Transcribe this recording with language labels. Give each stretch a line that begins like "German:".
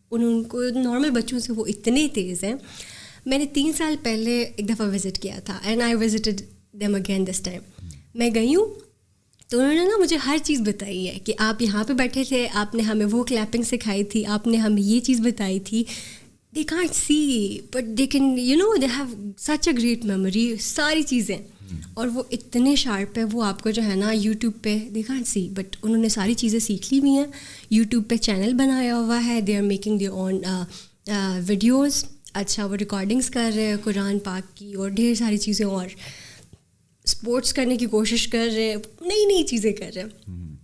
Urdu: ان کو نارمل بچوں سے وہ اتنے تیز ہیں. میں نے 3 سال پہلے ایک دفعہ وزٹ کیا تھا,
English: And I visited them again this time.
Urdu: میں گئی ہوں تو انہوں نے نا مجھے ہر چیز بتائی ہے کہ آپ یہاں پہ بیٹھے تھے, آپ نے ہمیں وہ کلیپنگ سکھائی تھی, آپ نے ہمیں یہ چیز بتائی تھی.
English: They can't see, but they can, they have such a great memory,
Urdu: ساری چیزیں. اور وہ اتنے شارپ ہے, وہ آپ کو جو ہے نا یوٹیوب پہ دیکھا سی, بٹ انہوں نے ساری چیزیں سیکھ لی ہوئی ہیں, یوٹیوب پہ چینل بنایا ہوا ہے,
English: They are making their own videos.
Urdu: اچھا وہ ریکارڈنگس کر رہے ہیں قرآن پاک کی اور ڈھیر ساری چیزیں, اور اسپورٹس کرنے کی کوشش کر رہے ہیں, نئی نئی چیزیں کر رہے ہیں.